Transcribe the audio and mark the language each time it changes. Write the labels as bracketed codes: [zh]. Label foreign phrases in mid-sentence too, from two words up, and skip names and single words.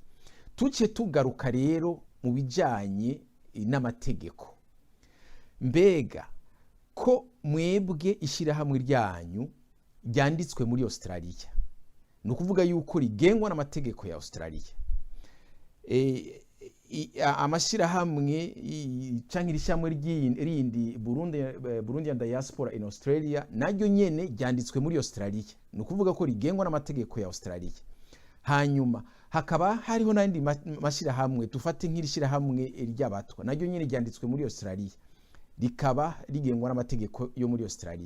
[rn] Tuce tugaruka rero mu bijanye n'amategeko, mbega ko mwebwe ishirahamwe ryanyu ryanditswe muri Australia, no kuvuga yuko rigengwa n'amategeko ya Australia, amashirahamwe canke irishamwe rindi Burundi and Diaspora in Australia naryo nyene ryanditswe muri Australia, no kuvuga ko rigengwa n'amategeko ya Australia. Hanyuma hakaba hariho n'andi mashirahamwe, tufate nk'irishirahamwe ry'abatwa naryo nyene ryanditswe muri Australia, rikaba rigengwa n'amategeko yo muri Australia.